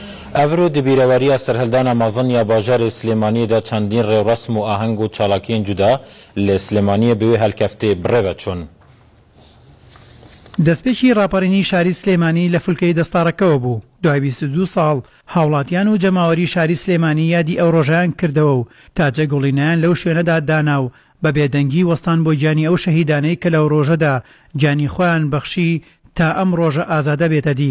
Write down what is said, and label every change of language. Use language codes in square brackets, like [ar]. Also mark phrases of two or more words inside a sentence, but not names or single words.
[ku] ئەڤرۆ دبیرەوەریە سەرهەلدانە مازنیا باژارê Slêmaniyê de çendîn rêwresm û aheng û çalakiyên cuda lê Slêmaniyê bi wê helkeftê birêve çûn. [ckb] دەستپێکی ڕاپەڕینی شاری سلێمانی لە فولکەی دەستارەکەەوە بوو. دوای 22 ساڵ هاوڵاتیان و جەماوەری شاری سلێمانی یادی ئەو ڕۆژیان کردەوە و تاجە گوڵینیان لەو شوێنەدا داناو بە بێدەنگی وەستان بۆ گیانی ئەو شەهیدانەی کە لەو ڕۆژەدا گیانی خۆیان بەخشی تا ئەم ڕۆژە ئازادە بێتە دی.